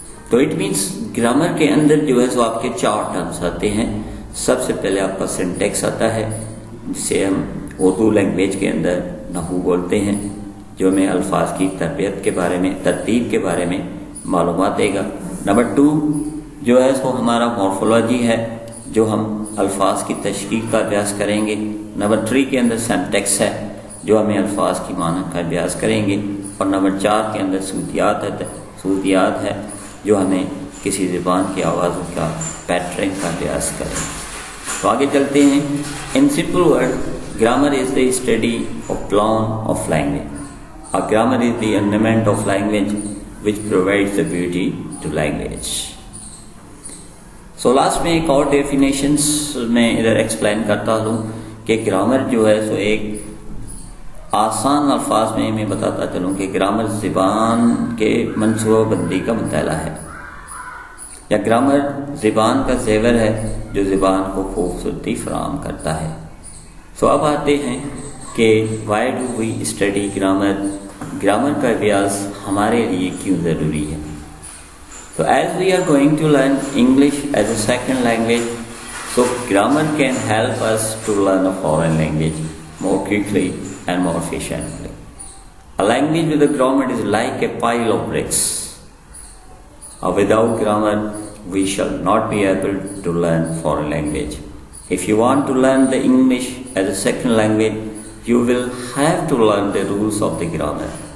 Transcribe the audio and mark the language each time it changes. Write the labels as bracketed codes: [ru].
[ur] تو it means grammar کے اندر جو ہے سو آپ کے 4 ٹرمز آتے ہیں۔ سب سے پہلے آپ کا سینٹیکس آتا ہے، جسے ہم اردو لینگویج کے اندر نحو بولتے ہیں، جو ہمیں الفاظ کی ترتیب کے بارے میں معلومات دے گا۔ نمبر 2 جو ہے سو ہمارا مورفولوجی ہے، جو ہم الفاظ کی تشکیل کا ابیاس کریں گے۔ نمبر 3 کے اندر سینٹیکس ہے، جو ہمیں الفاظ کی معنی کا ابیاس کریں گے۔ اور نمبر 4 کے اندر صوتیات ہے، جو ہمیں کسی زبان کی آوازوں کا پیٹرن کا ابیاس کریں گے۔ تو آگے چلتے ہیں۔ [en] In simple word, grammar is the study of plan of language. A grammar is the ornament of language which provides the beauty to language. So last [ur] میں ایک اور ڈیفینیشنس میں ادھر ایکسپلین کرتا ہوں کہ گرامر جو ہے سو ایک آسان الفاظ میں بتاتا چلوں کہ گرامر زبان کے منصوبہ بندی کا مطالعہ ہے، یا گرامر زبان کا زیور ہے جو زبان کو خوبصورتی فراہم کرتا ہے۔ تو اب آتے ہیں کہ [en] why do we study grammar, [ur] grammar کا ابیاس ہمارے لیے کیوں ضروری ہے۔ تو [en] As we are going to learn English as a second language, so grammar can help us to learn a foreign language more quickly and more efficiently. A language with a grammar is like a pile of bricks. Without grammar, we shall not be able to learn foreign language. If you want to learn the English as a second language, you will have to learn the rules of the grammar.